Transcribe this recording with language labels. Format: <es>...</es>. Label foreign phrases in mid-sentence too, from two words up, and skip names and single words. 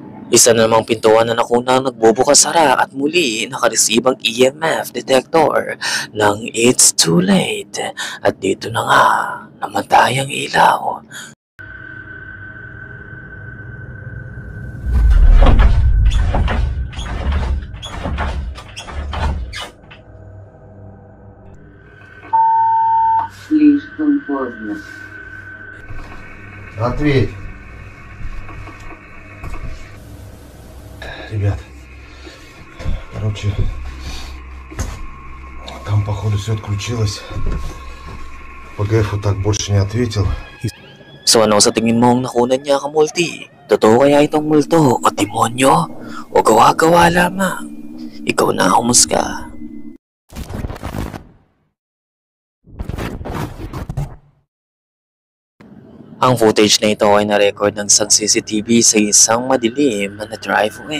<tl>Isa na namang pintuan na nakunang nagbubukas-sara at muli nakareceive ang EMF detector ng</tl> <en>it's too late.</en> <tl>At dito na nga, namatay ang ilaw.</tl> <ru>Слишком поздно. Ответь. Ребят, короче, там походу все отключилось. ПГФ так больше не ответил.</ru> <tl>So ano sa tingin mong nakunan niya ka multi? Totoo kaya itong multo o demonyo? O gawa-gawa lamang? Ikaw na humusga. Ang footage na ito ay na-record ng isang CCTV sa isang madilim na driveway.</tl>